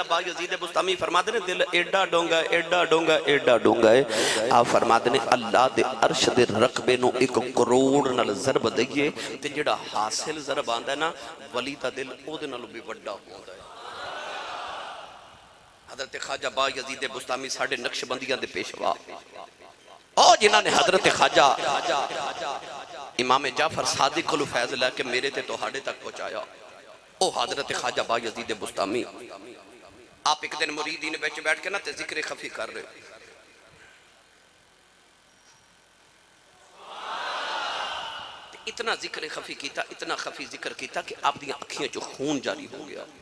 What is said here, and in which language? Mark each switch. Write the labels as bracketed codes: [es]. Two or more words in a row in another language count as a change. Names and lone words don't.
[pa] با یزید بستامی [ur] فرماتے ہیں [pa] دل ایڈا ڈونگا ایڈا ڈونگا ایڈا ڈونگا ہے [ur] آپ فرماتے ہیں [pa] اللہ دے عرش دے رقبے نو 1 کروڑ نال ضرب دئیے تے جڑا حاصل ضرب آندا ہے نا ولی دا دل او دے نالوں بھی بڑا ہوندا ہے حضرت خواجہ با یزید بستامی ساڈے نقشبندیاں دے پیشوا او جنہاں نے حضرت خواجہ امام جعفر صادق الفیض لے کے میرے تے توہاڑے تک پہنچایا او حضرت خواجہ با یزید بستامی [ur] آپ ایک دن مریدین بیٹھ کے [pa] نا تے [ur] ذکر خفی کر رہے [pa] اتنا ذکر خفی کیتا اتنا خفی ذکر کیتا کہ آپ دیاں اکھیاں جو خون جاری ہو گیا